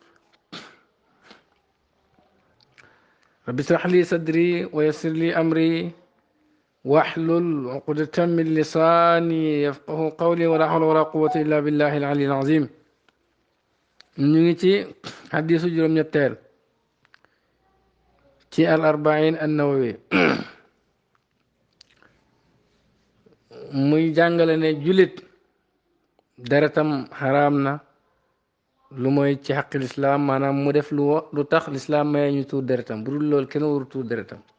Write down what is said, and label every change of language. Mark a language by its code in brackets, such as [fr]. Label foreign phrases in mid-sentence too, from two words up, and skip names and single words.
[ar] رب اشرح لي صدري ويسر لي أمري واحلل عقدة من لساني يفقه قولي ولا حول ولا قوة إلا بالله العلي العظيم نيجي حديث جرم ñettel [wo] ci al arbain an-nawawi muy jàngale ne julit deretam xaraam na lu mooy ci xaqi lislaam maanaam mu def lu tax lislaam maye ñu tuur deretam bu dul loolu kenn waru tuur deretam